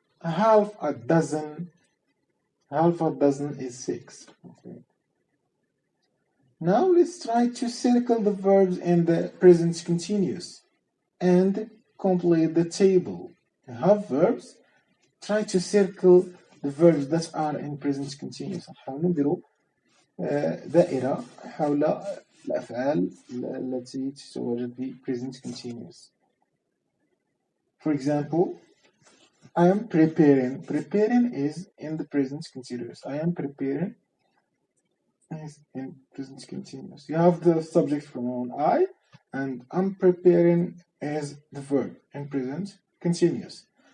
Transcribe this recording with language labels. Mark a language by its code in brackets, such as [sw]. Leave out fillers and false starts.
[en] Half a dozen is 6. Okay. Now let's try to circle the verbs in the present continuous and complete the table. You have verbs. Try to circle the verbs that are in present continuous. [ar] نحاول نديرو دائرة حول الأفعال التي تتواجد في present continuous. [en] For example, I am preparing. Preparing is in the present continuous. I am preparing is in present continuous. You have the subject pronoun I, and I'm preparing as the verb in present continuous.